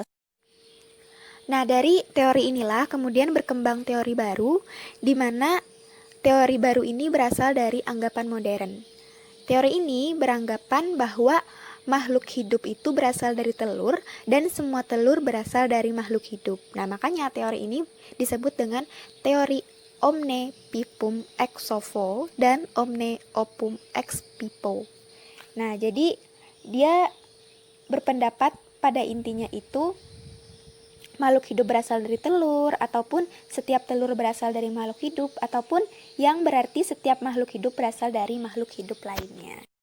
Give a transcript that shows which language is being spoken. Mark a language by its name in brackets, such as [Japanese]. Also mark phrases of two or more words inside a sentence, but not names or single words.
[Indonesian] Nah, dari teori inilah kemudian berkembang teori baru, di mana teori baru ini berasal dari anggapan modern. Teori ini beranggapan bahwa makhluk hidup itu berasal dari telur dan semua telur berasal dari makhluk hidup. Nah, makanya teori ini disebut dengan teori [Latin] omne vivum ex ovo [Indonesian] dan [Latin] omne opum ex vivo. [Indonesian] Nah, jadi dia berpendapat pada intinya itu makhluk hidup berasal dari telur, ataupun setiap telur berasal dari makhluk hidup, ataupun yang berarti setiap makhluk hidup berasal dari makhluk hidup lainnya.